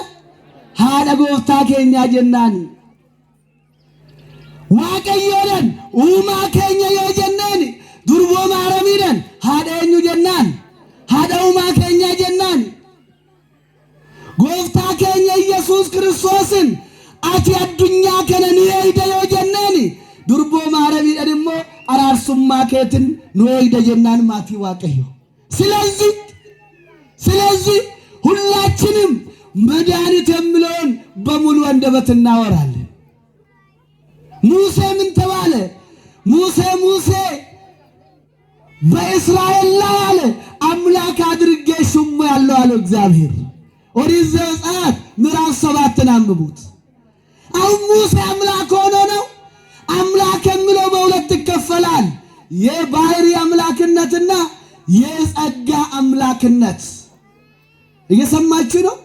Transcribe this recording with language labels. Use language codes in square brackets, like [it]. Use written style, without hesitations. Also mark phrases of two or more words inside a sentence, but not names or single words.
[om] Haadha gooftaa keenyaa jennaani. Waaqayyoodhaan uumaa keenya yoo jenneeni durboo Maaramiidhaan haadha eenyu jennaan? Haadha uumaa keenyaa jennaani. gooftaa keenya Yesuus Kiristoosin ati addunyaa kana nu eeyda yoo jenneeni durboo Maaramiidhaan immoo araarsummaa keetiin nu eeyda jennaan maatii Waaqayyo. [am] ስለዚህ ሁላችንም መድኃኒት የሚለውን በሙሉ አንደበት እናወራለን። ሙሴ ምን ተባለ? ሙሴ በእስራኤል ላይ አለ አምላክ አድርጌ ሹም ያለው አለ እግዚአብሔር። ኦሪት ዘጸአት ምዕራፍ 7 አንብቡት። አሁን ሙሴ አምላክ ሆኖ ነው። አምላክ የሚለው በሁለት ይከፈላል። የባህሪ አምላክነትና የጸጋ አምላክነት። እየሰማችሁ ነው?